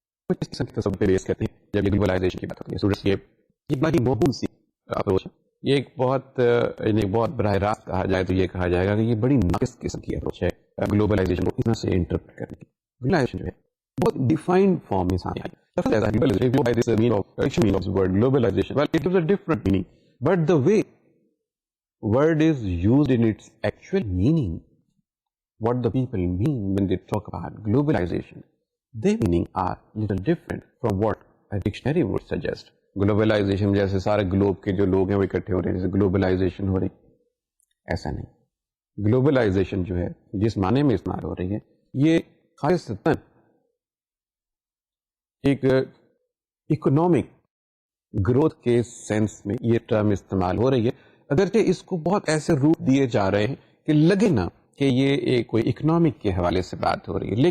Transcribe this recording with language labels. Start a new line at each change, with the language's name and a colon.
Urdu: کچھ اس قسم کی تصور پہ بیس کرتے ہیں جب یہ گلوبلائزیشن کی بات ہوتی ہے. اسٹوڈنٹس یہ بڑا ہی موہوم سی اپروچ ہے. یہ ایک بہت براہ راست کہا جائے تو یہ کہا جائے گا کہ یہ بڑی ناقص قسم کی اپروچ ہے گلوبلائزیشن کو اتنا سے انٹرپریٹ کرنے کی. گلوبلائزیشن جو ہے بہت ڈیفائنڈ فارم میں سامنے آئی.
English: Globalization, well, it was a different meaning, but the way word is used in its actual meaning, what the people mean when they talk about globalization, their meaning are little different from what a dictionary would suggest.
Urdu: Globalization جیسے سارے Globe کے جو لوگ ہیں وہ اکٹھے ہو رہے ہیں، جیسے گلوبلائزیشن ہو رہی، ایسا نہیں. گلوبلائزیشن جو ہے جس معنی میں استعمال ہو رہی ہے، یہ خالصتاً ایک اکنامک گروتھ کے سینس میں یہ ٹرم استعمال ہو رہی ہے، اگرچہ اس کو بہت ایسے روپ دیے جا رہے ہیں کہ لگے نا کہ یہ ایک کوئی اکنامک کے حوالے سے بات ہو رہی ہے.